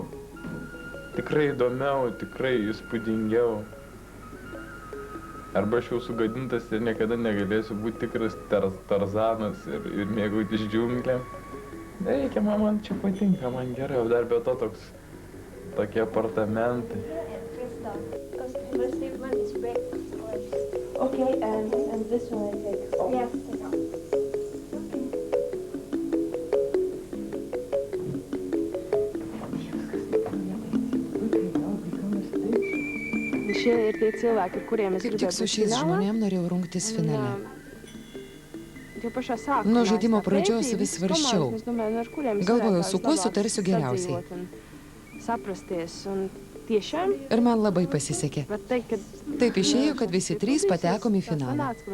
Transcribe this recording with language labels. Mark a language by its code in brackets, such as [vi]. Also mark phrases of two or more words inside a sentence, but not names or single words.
[lt] Tikrai įdomiau, tikrai įspūdingiau. Arba aš jau sugadintas ir niekada negalėsiu būti tikras Tarzanas ir mėgautis džiunglėm. Reikia, man čia patinka, man gerai, o dar be to tokie apartamentai. [en] Okay, and this one I take. Oh. Yeah, take off. [lv] Šie ir tie cilvēki, kuriem es [lt] Kaip tik su šiais žmonėm norėjau rungtis finale. Nuo Nuo žaidimo pradžios vis svarsčiau. Galvojau, su kuo sutarsiu geriausiai. Ir man labai pasisekė. Taip išėjo, kad visi trys patekom į finalą.